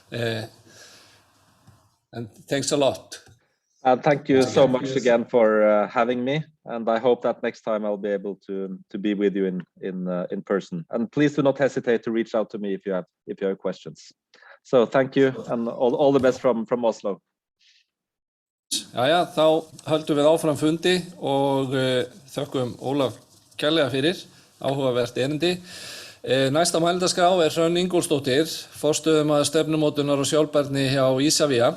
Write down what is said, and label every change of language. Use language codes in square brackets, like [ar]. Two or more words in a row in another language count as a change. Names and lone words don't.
[en] And thanks a lot. Thank you so much again for having me, and I hope that next time I'll be able to be with you in person. And please do not hesitate to reach out to me if you have questions. So thank you, and all the best from Oslo. [is] Jæja, þá höldum við áfram fundi og þökkum Olav kærlega fyrir áhugavert erindi. Næsta mælendaskrá Hrönn Ingólfsdóttir, forstöðumaður stefnumótunar og sjálfbærni hjá Isavia.